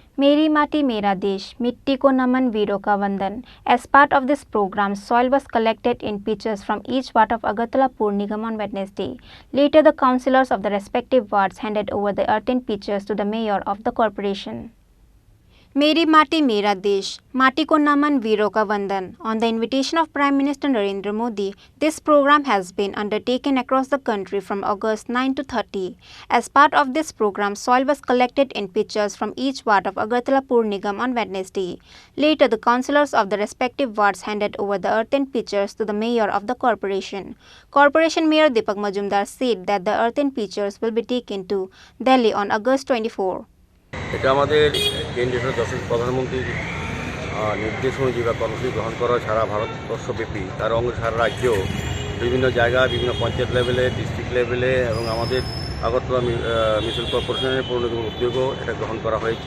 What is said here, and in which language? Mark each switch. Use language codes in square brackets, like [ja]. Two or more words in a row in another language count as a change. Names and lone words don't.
[hi] मेरी माटी मेरी देश, मिट्टी को नमन वीरो का वंदन. [en] As part of this program, soil was collected in pitchers from each ward of Agartala Pur Nigam on Wednesday. Later, the councillors of the respective wards handed over the earthen pitchers to the mayor of the corporation. [hi] मेरी माटी मेरी देश, माटी को नमन वीरो का वंदन. [en] On the invitation of Prime Minister Narendra Modi, this program has been undertaken across the country from August 9 to 30. As part of this program, soil was collected in pitchers from each ward of Agartala Pur Nigam on Wednesday. Later, the councillors of the respective wards handed over the earthen pitchers to the mayor of the corporation. Corporation Mayor Deepak Majumdar said that the earthen pitchers will be taken to Delhi on August 24. [bn] এটা আমাদের কেন্দ্রীয় যশস্বী প্রধানমন্ত্রীর নির্দেশ অনুযায়ী বা কর্মসূচি গ্রহণ করা সারা ভারতবর্ষব্যাপী তার অঙ্গ সারা রাজ্যেও বিভিন্ন জায়গা বিভিন্ন পঞ্চায়েত লেভেলে [en] district levele [bn] এবং আমাদের আগরতলা [en] municipal corporationer [bn] পৌর নিগমের উদ্যোগও এটা গ্রহণ করা হয়েছে।